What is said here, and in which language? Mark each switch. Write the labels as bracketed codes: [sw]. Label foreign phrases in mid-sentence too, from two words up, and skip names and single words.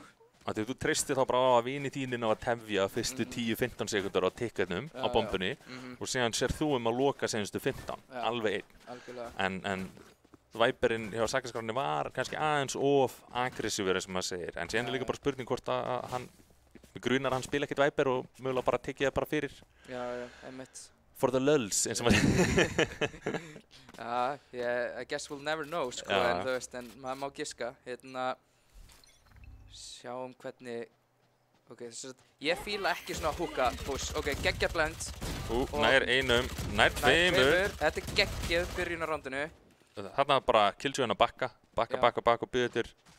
[is] Þegar þú treystir þá bara á að vini þínin á að tefja fyrstu 10-15 sekundar á ticketnum á bombunni og síðan sér þú að loka senustu 15, alveg einn. Algjörlega. En Viperinn hjá Saxskráni var kannski aðeins of aggressífur eins og maður segir. En síðan líka bara spurning hvort að hann grunar hann spila ekkert Viper og mögulega bara tekið það bara fyrir. Já, einmitt. [en] For the lulz, [is] eins og maður. [en] I guess we'll never know, [is] sko, en þú veist, en maður má giska. Hérna, sjáum hvernig, ég fíla ekki svona hooka push. Geggja blend. Nær einum, nær tveimur. Þetta geggjað byrjun á rándinu. Þarna bara Killjoy að bakka og byggja til.